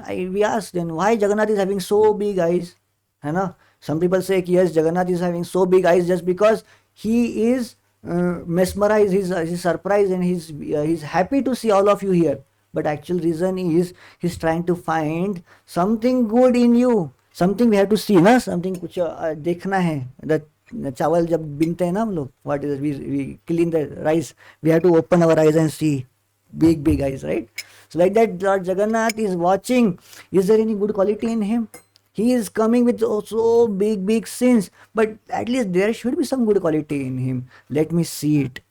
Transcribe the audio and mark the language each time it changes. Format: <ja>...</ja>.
<en>We ask then, why Jagannath is having so big eyes? Some people say, yes, Jagannath is having so big eyes just because he is mesmerized, he's surprised, and he's happy to see all of you here. But actual reason is he's trying to find something good in you. Something we have to see,</en> <hi>ना,</hi> <en>something</en> <hi>कुछ देखना है.</hi> <en>The</en> <hi>चावल जब बीनते हैं ना हम लोग,</hi> <en>what is it? We clean the rice. We have to open our eyes and see big eyes, right? So like that, Lord Jagannath is watching. Is there any good quality in him? He is coming with so big sins, but at least there should be some good quality in him. Let me see it.</en>